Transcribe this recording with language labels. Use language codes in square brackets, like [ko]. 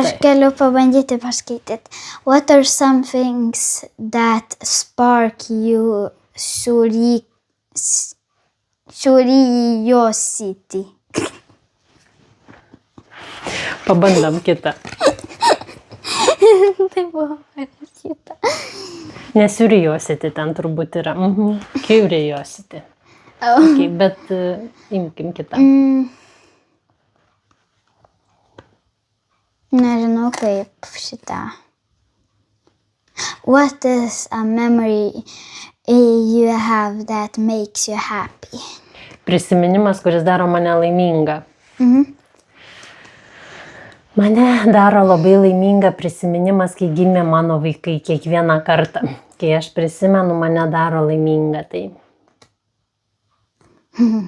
[lt] Aš galiu pabandyti paskaityti. [en] What are some things that spark you curiosity? [lt] Pabandom kitą. Tai buvo parašyta. Nesuriosity ten turbūt yra. Curiosity. Okay, bet imkim kitą. Nežinau kaip šitą. [en] What is a memory you have that makes you happy? [lt] Prisiminimas, kuris daro mane laimingą. Mane daro labai laimingą prisiminimas, kai gimė mano vaikai kiekvieną kartą. Kai aš prisimenu, mane daro laimingą. Tai